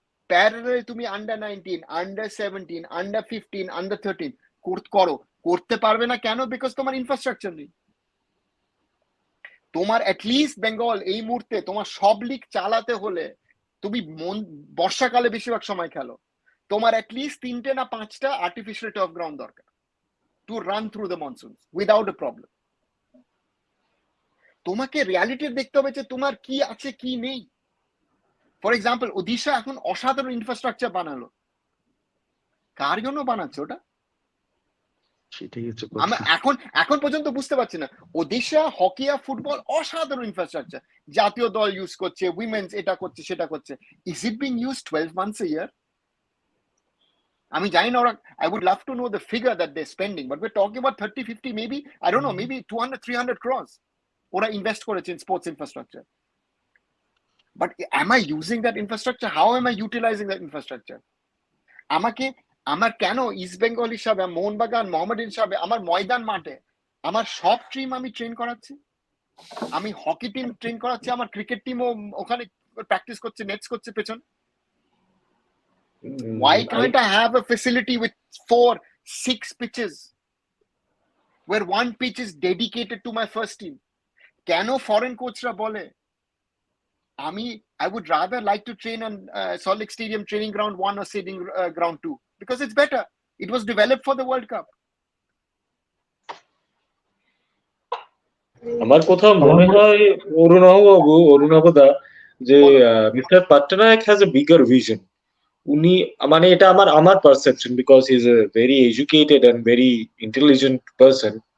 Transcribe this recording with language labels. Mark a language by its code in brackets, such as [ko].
[bn] Parallel তুমি under 19, under 17, under 15, under 13 করতে পারবে না কেন? বিকজ তোমার ইনফ্রাস্ট্রাকচার নেই। তোমার অ্যাটলিস্ট বেঙ্গল এই মুহূর্তে তোমার সব লিগ চালাতে হলে তুমি বর্ষাকালে বেশিরভাগ সময় খেলো, তোমার অ্যাটলিস্ট 3টে না 5টা আর্টিফিশিয়াল টার্ফ গ্রাউন্ড দরকার। [en] to run through the monsoons without a problem. [bn] তোমাকে রিয়ালিটি দেখতে হবে যে তোমার কি আছে কি নেই। ফর এক্সাম্পল ওডিশা এখন অসাধারণ ইনফ্রাস্ট্রাকচার বানালো, কার জন্য বানাচ্ছে ওটা? সেটাই হচ্ছে আমি এখন পর্যন্ত বুঝতে পারছি না। ওডিশা হকি আর ফুটবল অসাধারণ ইনফ্রাস্ট্রাকচার, জাতীয় দল ইউজ করছে, উইমেন্স এটা করছে সেটা করছে। [en] Is it being use 12 months a year? [bn] আমি জানি না ওরা, [en] I would love to know the figure that they're spending, but we're talking about 30-50, maybe, I don't know, maybe 200-300 crores [bn] ওরা ইনভেস্ট করেছে [en] in sports infrastructure. But am I using that infrastructure? How am I utilizing that infrastructure? [bn] আমার কেন east Bengal হিসাবে, মোহনবাগান, মোহামেডান হিসাবে আমার ময়দান মাঠে আমার সব টিম আমি ট্রেন করাচ্ছি, আমি হকি টিম ট্রেন করাচ্ছি, আমার ক্রিকেট টিমও ওখানে প্র্যাকটিস করছে, নেটস করছে পেছন। [en] Why can't I have a facility with 4-6 pitches where one pitch is dedicated to my first team? [bn] কেন ফরেন কোচরা বলে [en] I would rather like to train on Salt Lake Stadium training ground 1 or stadium ground 2 because it's better. It was developed for the World Cup. [bn] আমার কোথাও মনে হয় অরুণাবদা যে mister Patnaik has a bigger vision. উনি মানে এটা আমার perception, [en] Because he is a very educated and very intelligent person.